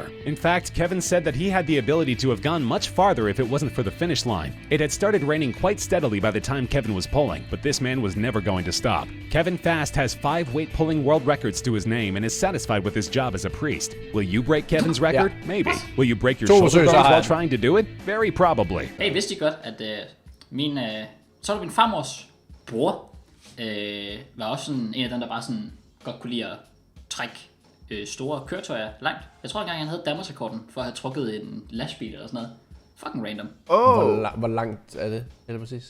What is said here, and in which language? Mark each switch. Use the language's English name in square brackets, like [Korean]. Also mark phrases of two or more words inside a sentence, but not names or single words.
[English] In fact, Kevin said that he had the ability to have gone much farther if it wasn't for the finish line. It had started raining quite steadily by the time Kevin was pulling, but this man was never going to stop. Kevin Fast has 5 weight-pulling world records to his name and is satisfied with his job as a priest. Will you break Kevin's record? Maybe. Will you break your shoulder bones while trying to do it? Very probably. [Danish] Hey, vidste I godt, at så var det min farmors bror, var også sådan en af dem, der bare sådan godt kunne lide at trække store køretøjer langt. Jeg tror engang, han havde Danmarksrekorden for at have trukket en lastbil eller sådan noget. [English] Fucking random. [Danish] Hvor langt er det? Eller præcis?